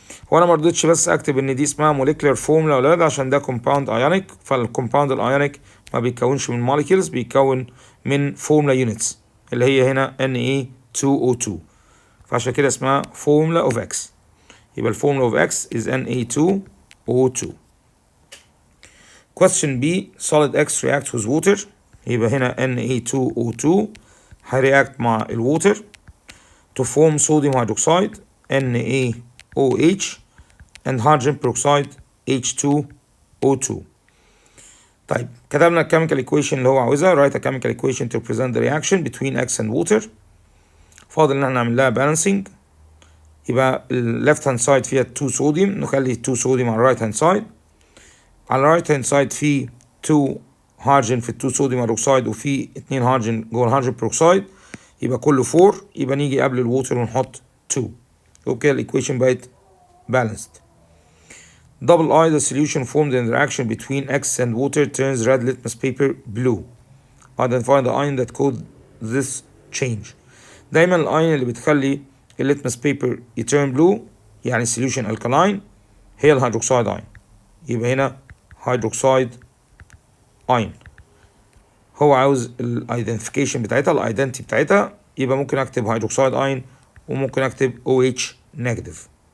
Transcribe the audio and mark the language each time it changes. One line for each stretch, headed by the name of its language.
Arabic: وانا ما رضيتش بس اكتب ان دي اسمها موليكولر فورمولا ولا لا، عشان ده كومباوند ايونيك، فالكومباوند الايونيك ما بيتكونش من موليكيولز، بيتكون من فورمولا يونتس اللي هي هنا Na2O2، فعشان كده اسمها فورمولا اوف اكس. يبقى الفورمولا اوف اكس is Na2O2.
English: Question B solid X reacts with water،
Arabic: يبقى هنا Na2O2 هيرياكت مع الووتر
English: to form sodium hydroxide NaOH and hydrogen peroxide H2O2.
Arabic: طيب كتبنا الكيميكال equation اللي هو عاوزها.
English: write a chemical equation to represent the reaction between X and water.
Arabic: فاضل ان احنا نعمل لها balancing، يبقى ال
English: left hand side
Arabic: فيها 2 صوديوم، نخلي 2 صوديوم على
English: right hand side،
Arabic: على right hand side في 2 هيدروجين في ال 2 صوديوم هيدروكسيد وفي 2 هيدروجين جوه الهيدروجين بيروكسيد، يبقى كله 4، يبقى نيجي قبل الووتر ونحط 2، اوكي الايكويشن بقت balanced.
English: double I the solution formed in the reaction between X and water turns red litmus paper blue. identify the ion that caused this change.
Arabic: دايما الاين اللي بتخلي الليتمس بيبر يترن بلو يعني
English: solution alkaline
Arabic: هي الهيدروكسيد اين، يبقى هنا هيدروكسيد اين. هو عاوز الايدنتيفيكيشن بتاعتها الايدنتي بتاعتها، يبقى ممكن اكتب هيدروكسيد اين وممكن اكتب OH نيجاتيف.